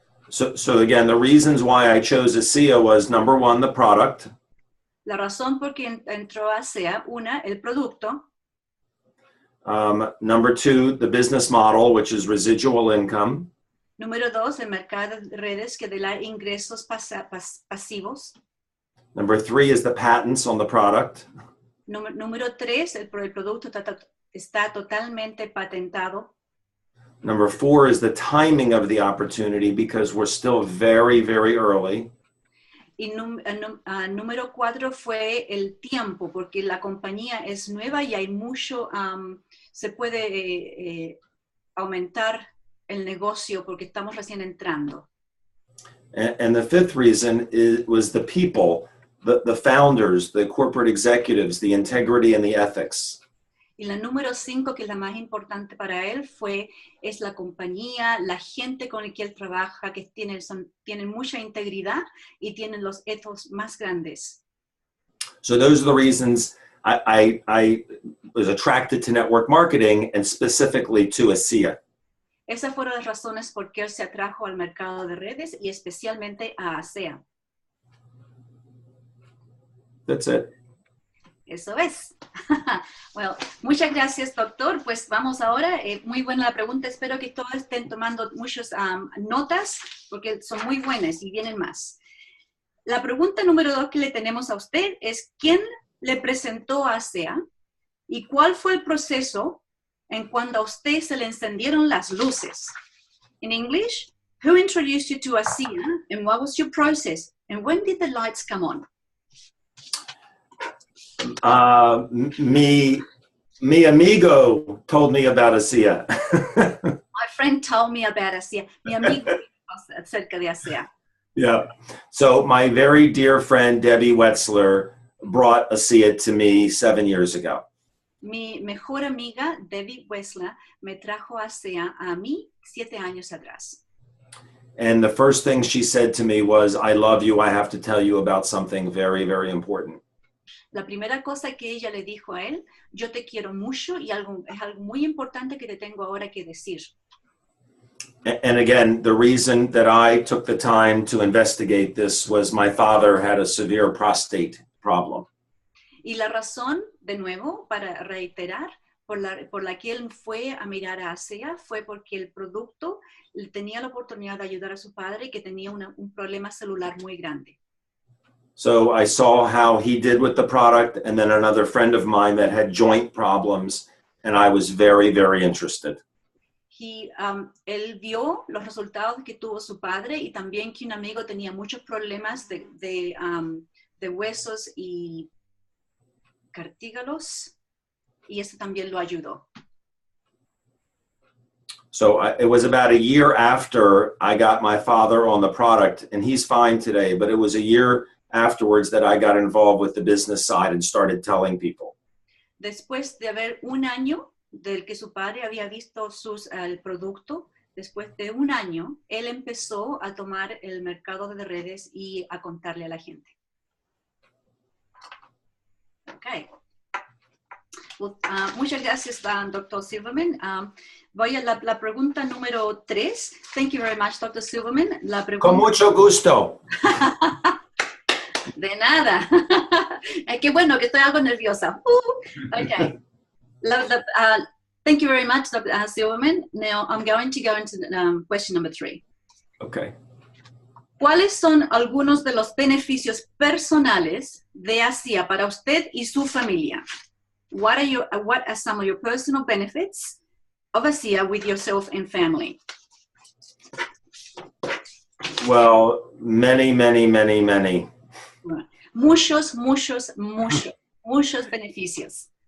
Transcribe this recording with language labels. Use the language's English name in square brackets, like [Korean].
[English] So again, the reasons why I chose ASEA was, number 1, the product. [Spanish] La razón por que entró a ASEA, el producto. [English] Number 2, the business model, which is residual income. [Spanish] Número 2, el mercado de redes que da ingresos pasivos. [English] Number 3 is the patents on the product. [Spanish] Número 3, el producto está totalmente patentado. [English] Number 4 is the timing of the opportunity because we're still very, very early. [Spanish] Y número 4 fue el tiempo, porque la compañía es nueva y hay mucho, se puede aumentar el negocio porque estamos recién entrando. [English] And the 5th reason was the people, the founders, the corporate executives, the integrity and the ethics. [Spanish] Y la número 5, que es la más importante para él, es la compañía, la gente con la que él trabaja, que tienen mucha integridad y tienen los ethos más grandes. [English] So those are the reasons I was attracted to network marketing and specifically to ASEA. [Spanish] Esas fueron las razones por qué él se atrajo al mercado de redes y especialmente a ASEA. [English] That's it. [Spanish] Eso es. Well, muchas gracias, doctor. Pues vamos ahora. Muy buena la pregunta. Espero que todos estén tomando muchas notas porque son muy buenas y vienen más. La pregunta número 2 que le tenemos a usted es ¿quién le presentó a ASEA y cuál fue el proceso en cuando a usted se le encendieron las luces? [English] In English, who introduced you to ASEA and what was your process and when did the lights come on? Me [Spanish] Mi amigo [English] told me about ASEA. My friend told me about ASEA. [Spanish] Mi amigo acerca de ASEA. [English] Yeah. So my very dear friend, Debbie Wetzler, brought ASEA to me 7 years ago. [Spanish] Mi mejor amiga, Debbie Wessler, me trajo ASEA a mí 7 años atrás. [English] And the first thing she said to me was, I love you. I have to tell you about something very, very important. [Spanish] La primera cosa que ella le dijo a él, yo te quiero mucho y es algo muy importante que te tengo ahora que decir. [English] And again, the reason that I took the time to investigate this was my father had a severe prostate problem. [Spanish] Y la razón, de nuevo, para reiterar, por la que él fue a mirar a ASEA fue porque el producto tenía la oportunidad de ayudar a su padre que tenía un problema celular muy grande. [English] So I saw how he did with the product, and then another friend of mine that had joint problems, and I was very, very interested. [Spanish] Él vio los resultados que tuvo su padre y también que un amigo tenía muchos problemas de huesos y cartílagos, y eso también lo ayudó. [English] So it was about a year after I got my father on the product, and he's fine today, but it was a year afterwards that I got involved with the business side and started telling people. [Spanish] Después de haber un año del que su padre había visto el producto, después de un año, él empezó a tomar el mercado de redes y a contarle a la gente. [English] Okay. Well, [Spanish] muchas gracias, Dr. Silverman. Voy a la pregunta número 3. [English] Thank you very much, Dr. Silverman. [Spanish] Con mucho gusto. De nada. Qué bueno que estoy algo nerviosa. [English] Okay. Thank you very much, Dr. Silverman. Now I'm going to go into question number 3. Okay. [Spanish] ¿Cuáles son algunos de los beneficios personales de ASEA para usted y su familia? [English] What are some of your personal benefits of ASEA with yourself and family? Well, many, many, many, many. [Spanish] Muchos beneficios.